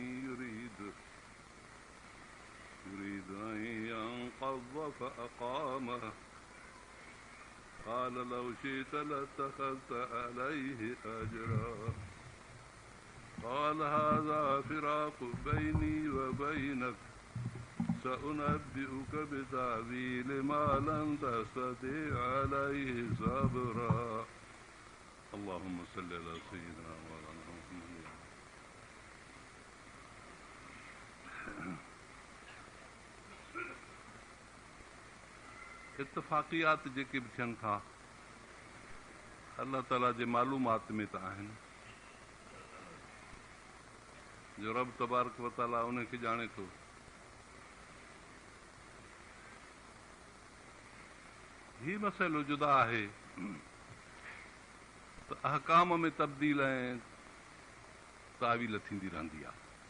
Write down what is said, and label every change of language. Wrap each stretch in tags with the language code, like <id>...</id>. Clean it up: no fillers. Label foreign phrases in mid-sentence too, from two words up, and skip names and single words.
<ar>يريد أن ينقض فأقامه قال لو شئت لاتخذت عليه أجرا قال هذا فراق بيني وبينك سأنبئك بتأويل ما لم تستطع عليه صبرا اللهم صل على سيدنا مولانا محمد.</ar> <sd>इत्तफ़ाक़ियात जेके बि थियनि था अल्लाह ताला जे मालूमात में त आहिनि जो</sd> <ar>رب تبارك وتعالى</ar> <sd>उनखे ॼाणे थो। ही मसइलो जुदा आहे त अहकाम में तब्दील ऐं तावील थींदी रहंदी आहे।</sd>